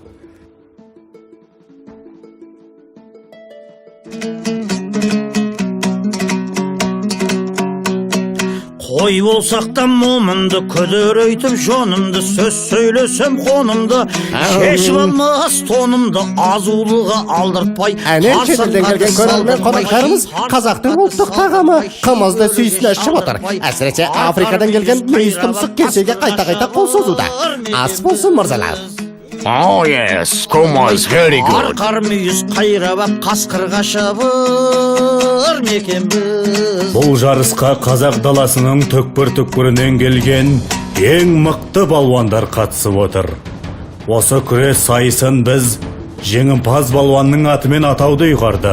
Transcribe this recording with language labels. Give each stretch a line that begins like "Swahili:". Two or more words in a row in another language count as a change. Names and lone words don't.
Kazakh: Қой болсақ та момынды, күдірейтіп жонымды, сөз сөйлесем қонымды, шешіп алмас тонымды, азулыға алдыртпай. Әнен шетелден келген көрермен қонақтарымыз қазақтың ұлттық тағамы қымызды сүйсіне ішіп отыр. Әсіресе Африкадан келген мүйіз тұмсық кесеге қайта-қайта қол созуда. Ас болсын, мырзалар.
English: Oh yes, Kumaz, very good.
Kazakh: Арқар мүйіз қайрап, қасқырға шабыр мекен біз. Бұл жарысқа қазақ даласының түкпір-түкпірінен келген ең мықты балуандар қатысып отыр. Осы күрес сайысын біз жеңімпаз балуанның атымен атауды ұйғардық.